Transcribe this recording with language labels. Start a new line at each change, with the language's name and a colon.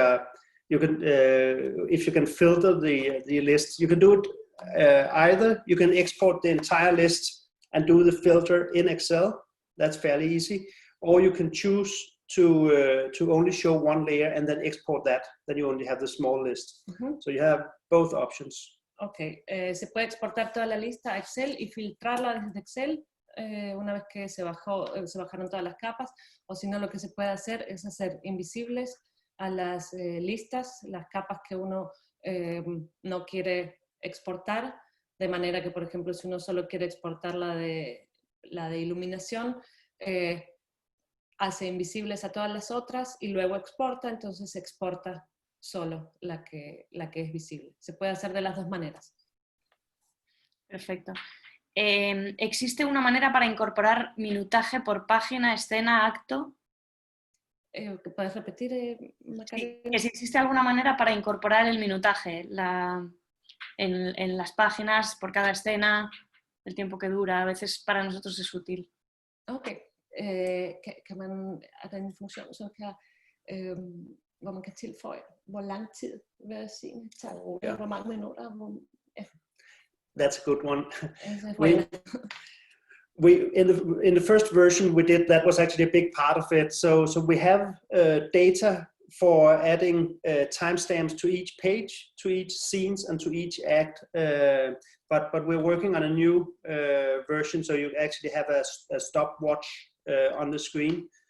English: Yeah, you can, if you can filter the list, you can do it either you can export the entire list and do the filter in Excel. That's fairly easy. Or you can choose to only show one layer and then export that. Then you only have the small list. So you have both options.
Spanish: Ok, se puede exportar toda la lista a Excel y filtrarla desde Excel una vez que se bajaron todas las capas, o si no, lo que se puede hacer es hacer invisibles a las listas, las capas que uno no quiere exportar, de manera que, por ejemplo, si uno solo quiere exportar la de iluminación, hace invisibles a todas las otras y luego exporta, entonces se exporta solo la que es visible. Se puede hacer de las dos maneras. Perfecto. ¿Existe una manera para incorporar minutaje por página, escena, acto? ¿Puedes repetir, Macarena? Sí, que si existe alguna manera para incorporar el minutaje en las páginas, por cada escena, el tiempo que dura. A veces para nosotros es útil. Ok.
Danish: Kan er der en funktion, som kan, hvor man kan tilføje, hvor lang tid hver scene tager, hvor mange minutter.
English: That's a good one. We in the first version we did, that was actually a big part of it. So we have data for adding timestamps to each page, to each scenes, and to each act. But we're working on a new version, so you actually have a stopwatch on the screen.